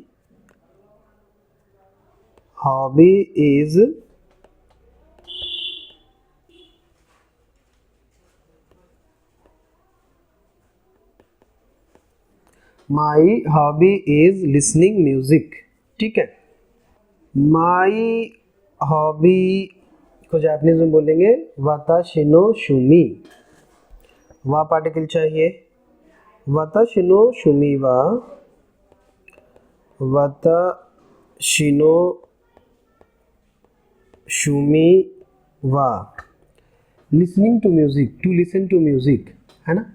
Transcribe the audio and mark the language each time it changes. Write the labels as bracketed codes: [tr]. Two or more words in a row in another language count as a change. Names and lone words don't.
[en] Hobby is my hobby is listening music, ठीक है। my hobby [hi] को जापानीज में बोलेंगे [ja] 私の趣味, [hi] वा पार्टिकल चाहिए, [ja] 私の趣味は、私の趣味は [en] listening to music, to listen to music, [hi] है ना।